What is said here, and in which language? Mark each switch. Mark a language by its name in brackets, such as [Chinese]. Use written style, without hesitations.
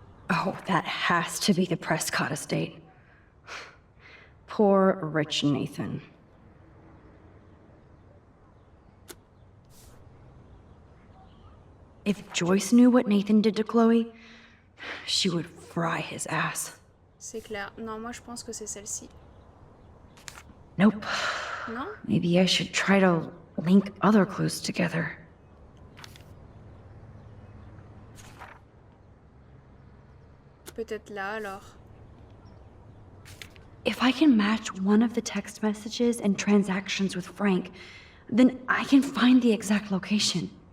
[English] Oh, that has to be the Prescott estate. Poor rich Nathan. If Joyce knew what Nathan did to Chloe, she would fry his ass. [French] C'est clair. Non, moi, je pense que c'est celle-ci. [English] Nope. [French] Non? [English] Maybe I should try to link other clues together. [French] Peut-être là alors. [English] If I can match one of the text messages and transactions with Frank, then I can find the exact location.